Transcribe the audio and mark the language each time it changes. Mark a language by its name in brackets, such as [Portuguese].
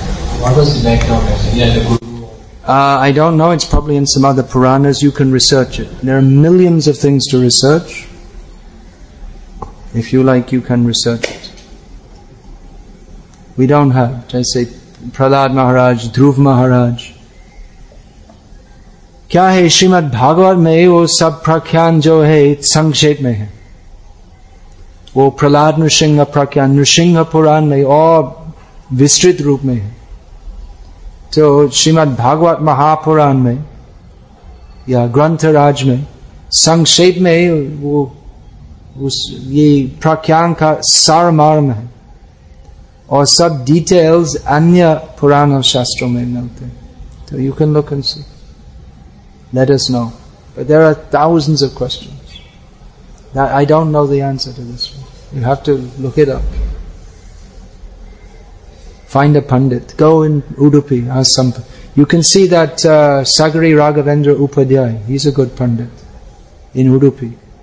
[English] I don't know, it's probably in some other Puranas, you can research it. There are millions of things to research. If you like, you can research it. We don't have, I say, Prahlad Maharaj, Dhruv Maharaj. [Hindi] क्या है श्रीमद् भागवत में वो सब प्रख्यान जो है संक्षेप में है, वो प्रहलाद नृसिंह प्रख्यान नृसिंह पुराण में और विस्तृत रूप में है। तो श्रीमद् भागवत महापुराण में या ग्रंथराज में संक्षेप में वो उस ये प्रख्यान का सार मर्म है और सब डिटेल्स अन्य पुराण और शास्त्रों में मिलते हैं। तो [English] You can look and see, let us know, but there are thousands of questions that I don't know the answer to. This one you have to look it up, find a pandit, go in Udupi, ask some. You can see that Sagari Raghavendra Upadhyay, he's a good pandit in Udupi.